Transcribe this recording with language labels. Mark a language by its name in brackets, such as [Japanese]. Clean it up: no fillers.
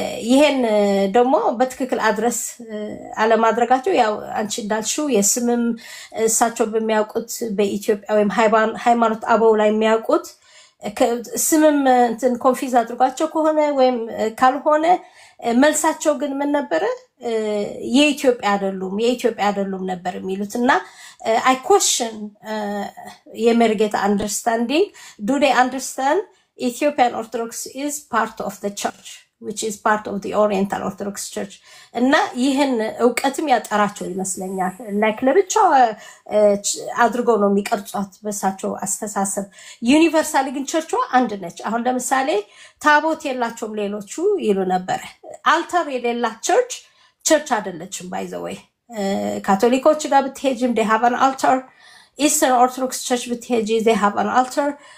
[Amharic] ይሄን ደግሞ በትክክል አድረስ አለማድረጋቸው ያው አንቺ እንዳልሽው የስምም እሳቸው በሚያውቁት በኢትዮጵያ ወይም ሃይማኖት አበው ላይ የሚያውቁት ስምም እንትን ኮንፊዝ አድርጓቸው ከሆነ ወይም ካልሆነ መልሳቸው ግን ምን ነበር የኢትዮጵያ አይደሉም ነበር የሚሉት እና [English] I question Yemergeta understanding. Do they understand Ethiopian Orthodox is part of the church, which is part of the Oriental Orthodox Church? [Amharic] እና ይህን ዕውቀትም ያጠራቸው ይመስለኛል ላይክ ለብቻው አድርጎ ነው የሚቀርጿት በሳቸው አስተሳሰብ ዩኒቨርሳሊ ግን ቸርቿ አንድ ነች አሁን ለምሳሌ ታቦት የላቸውም ሌሎቹ ይሉ ነበር አልተር የሌላት ቸርች አይደለችም by the way ካቶሊኮች ጋር ብትሄጂም [English] they have an altar [Amharic] Eastern Orthodox Church ብትሄጂ they have an altar